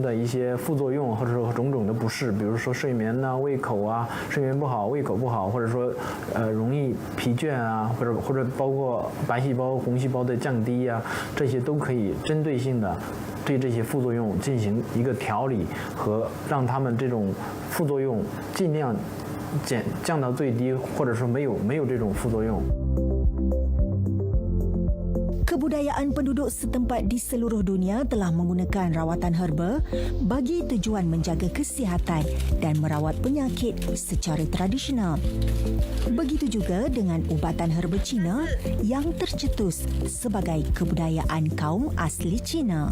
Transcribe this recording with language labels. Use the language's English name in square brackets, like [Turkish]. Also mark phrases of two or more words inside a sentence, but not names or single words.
[Chinese] 的一些副作用，或者说种种的不适，比如说睡眠呐、胃口啊，睡眠不好、胃口不好，或者说容易疲倦啊，或者包括白细胞、红细胞的降低啊，这些都可以针对性的对这些副作用进行一个调理和让他们这种副作用尽量降到最低，或者说没有这种副作用。 [Malay] Kebudayaan penduduk setempat di seluruh dunia telah menggunakan rawatan herba bagi tujuan menjaga kesihatan dan merawat penyakit secara tradisional. Begitu juga dengan ubatan herba Cina yang tercetus sebagai kebudayaan kaum asli Cina.